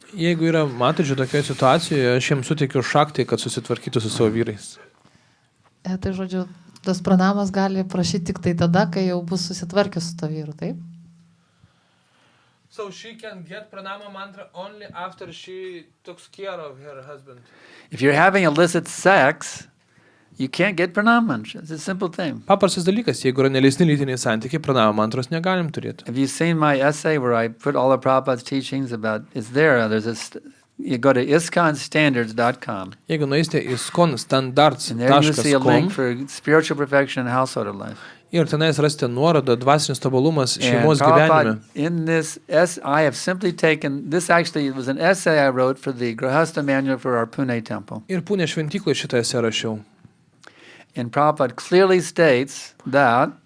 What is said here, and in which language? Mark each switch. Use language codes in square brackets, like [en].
[lt] Jeigu yra matančių tokioje situacijoje, aš jiems suteikiu šaktį, kad susitvarkytų su savo vyrais. Tai žodžiu, tas pranamas gali prašyti tik tai tada, kai jau bus susitvarkęs su to vyru, taip? [en] So she can get pranama mantra only after she took care of her husband. If you're having illicit sex, you can't get pranama mantra. It's a simple thing. [lt] Paprastas dalykas, jeigu yra neleistini lytiniai santykiai, pranama mantros negalim turėti. [en] Have you seen my essay where I put all of Prabhupada's teachings about, it's there, you go to ISKCONstandards.com. [lt] Jeigu nueisite į [en] And there you see a link for spiritual perfection and household life. [lt] ir tenais rasite nuorodą dvasinis tobulumas [en] And [lt] šeimos gyvenime. [en] Prabhupada, in this, I have simply taken, this actually it was an essay I wrote for the Grahastha manual for our Pune temple. [lt] Ir Pune šventykloje šitą esę rašiau. [en] And Prabhupada clearly states that